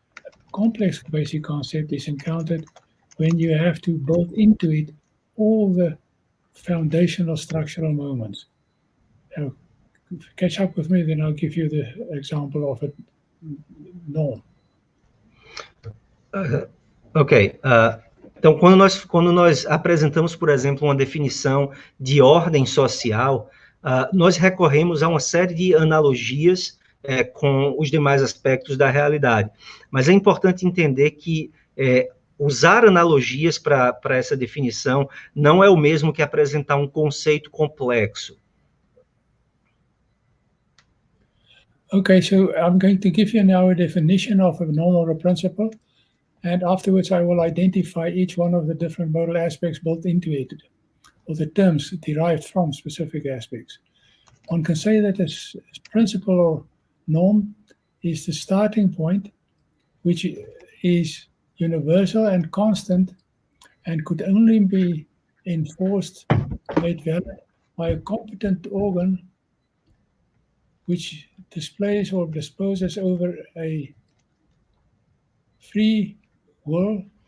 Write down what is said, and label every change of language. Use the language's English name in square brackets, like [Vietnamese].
[English] A complex basic concept is encountered when you have to build into it all the foundational structural moments. Now, catch up with me, then I'll give you the example of a norm. Ok. [Portuguese] Então, quando nós apresentamos, por exemplo, uma definição de ordem social, nós recorremos a uma série de analogias com os demais aspectos da realidade. Mas é importante entender que usar analogias para essa definição não é o mesmo que apresentar um conceito complexo. [English] Okay, so I'm going to give you now a definition of a norm or a principle, and afterwards I will identify each one of the different modal aspects built into it, or the terms derived from specific aspects. One can say that this principle or norm is the starting point, which is universal and constant, and could only be enforced, made valid by a competent organ which displays or disposes over a free will